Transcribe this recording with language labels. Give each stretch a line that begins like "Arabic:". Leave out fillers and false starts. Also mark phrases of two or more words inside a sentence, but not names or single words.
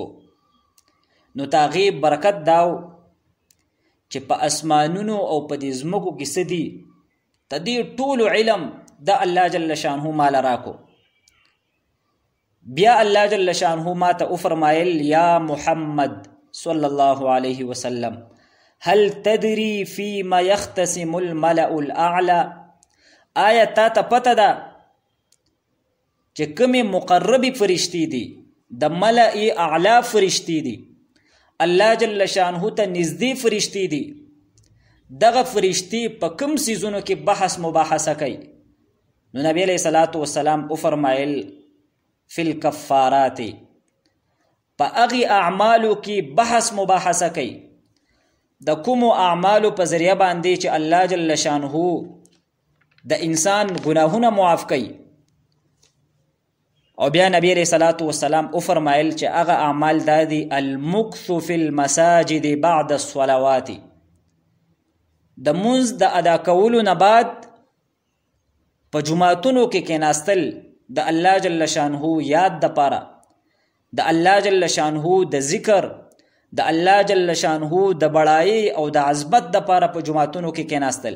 Pashto: نو د هغې برکت داو چې په اسمانونو او په دې ځمکو کې څه دي د دې ټولو علم د الله
Arabic: جل شانه
Pashto: ماله راکو. بیا الله
Arabic: جل شانه
Pashto: ما ته وفرمایل
Arabic: یا محمد صلی الله علیه وسلم هل تدری فيما يختصم الملأ الاعلى،
Pashto: آیا تا ته پته ده چې کومې مقربې فرشتې دي د ملأ اعلی فرشتې دي، الله
Arabic: جل شانه
Pashto: ته نږدې فرشتې دي، دغه فرشتې په کوم څیزونو کې بحث مباحثه کوي؟ نو نبی
Arabic: علیہ الصلوۃ والسلام
Pashto: وفرمایل
Arabic: فی الکفارات،
Pashto: په هغې اعمالو کې بحث مباحثه کوي د کومو اعمالو په ذریعه باندې چې الله
Arabic: جل شانه
Pashto: د انسان ګناهونه معاف کوي. او بیا نبی
Arabic: علیہ الصلوۃ والسلام
Pashto: وفرمایل چې هغه اعمال دا دي
Arabic: المکث فی المساجد بعد الصلوات،
Pashto: د مونځ د ادا کولو نه بعد په جماعتونو کې کېناستل د الله
Arabic: جل شانه
Pashto: یاد دپاره، د الله
Arabic: جل شانه
Pashto: د ذکر، د الله
Arabic: جل شانه
Pashto: د بڑائی او د عظمت دپاره په جماعتونو کې کېناستل.